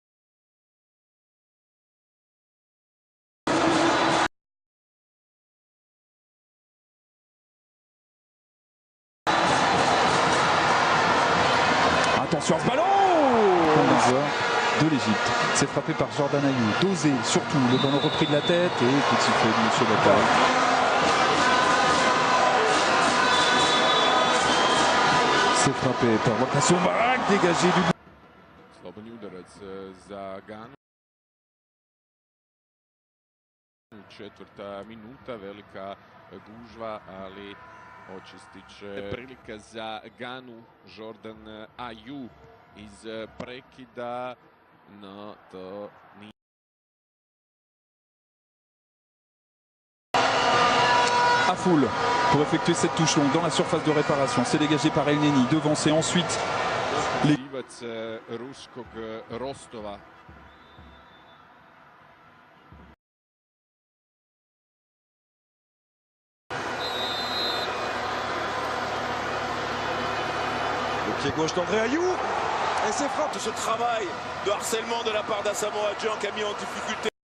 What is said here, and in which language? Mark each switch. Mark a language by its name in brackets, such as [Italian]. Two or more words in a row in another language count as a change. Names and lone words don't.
[French] Attention à ce ballon de l'Égypte. C'est frappé par Jordan Ayew. Dosé surtout. Le ballon repris de la tête et coup de sifflet de M. Bataille. C'est frappé par Wakaso Barak, dégagé du but. [Croatian] Slobodni udarac za Ganu. Četvrta minuta, velika gužva, ali očistit će prilika za Ganu. Jordan Ayew iz prekida, no to nije. [French] Afful pour effectuer cette touche longue dans la surface de réparation. C'est dégagé par El Neni, devancé ensuite. [Croatian] Živac ruskog Rostova. [French] Le pied gauche d'André Ayew. Et c'est frappe. Ce travail de harcèlement de la part d'Asamoah Gyan qui a mis en difficulté.